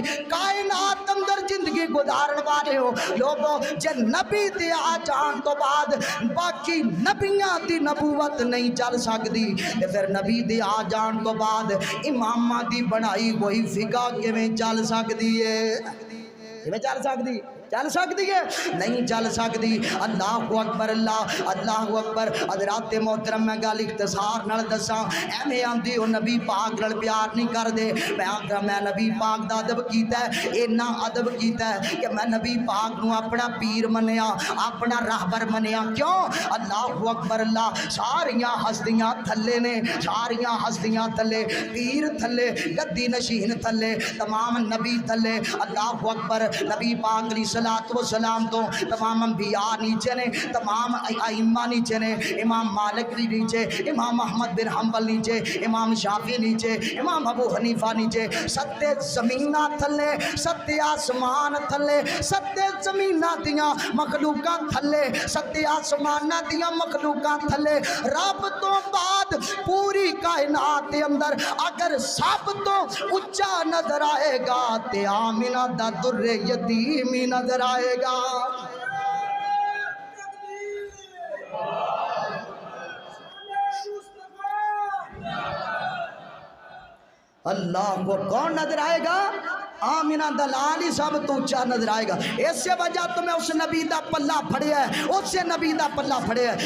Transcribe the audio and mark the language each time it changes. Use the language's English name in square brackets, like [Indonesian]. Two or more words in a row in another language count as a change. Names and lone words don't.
[Punjabi] کائنات اندر زندگی گزارن والے ہو لوگوں، جے نبی دے آ جان تو بعد باقی نبیاں دی نبوت نہیں چل سکتی، پھر نبی دے آ جان تو بعد امامہ دی بنائی ہوئی فقہ کیویں چل سکتی ہے؟ کیویں چل سکتی؟ چل سکتی ہے؟ نہیں چل سکتی۔ [Arabic] اللہ اکبر، اللہ اکبر۔ [Punjabi] حضرات محترم میں گل اختصار نال دساں، ایویں آندی او نبی پاک نال پیار نہیں کر دے۔ میں نبی پاک دا ادب کیتا ہے، اینا ادب کیتا ہے کہ میں نبی پاک نو اپنا پیر منیا، اپنا راہبر منیا۔ کیوں؟ [Arabic] اللہ اکبر اللہ۔ [Punjabi] ساریاں ہستیاں تھلے نے، ساریاں ہستیاں تھلے، پیر تھلے، گدی نشین تھلے، تمام نبی تھلے۔ [Arabic] اللہ اکبر۔ [Punjabi] نبی پاک [Arabic] علیہ الصلوۃ والسلام [Punjabi] تو تمام انبیاء نیچے نے، تمام ائمہ نیچے نے، امام مالک بھی نیچے، امام احمد بن حنبل نیچے، امام شافعی نیچے، امام ابو حنیفہ نیچے۔ ستے زمیناں تھلے، ستے آسمان تھلے، ستے زمیناں دیاں مخلوقاں تھلے، ستے آسماناں دیاں مخلوقاں تھلے۔ رب تو بعد پوری کائنات دے اندر اگر سب تو اچا نظر آئے گا تے آمینہ دا در یتیم ہی نظر آئے گا۔ [Urdu] اللہ کو کون نظر آئے گا؟ [Punjabi] آمینہ دلال ہی سب تو اونچا نظر آئے گا۔ اس سے وجہ تو میں اس نبی دا پلہ پھڑیا ہے، اس سے نبی دا پلہ پھڑیا ہے۔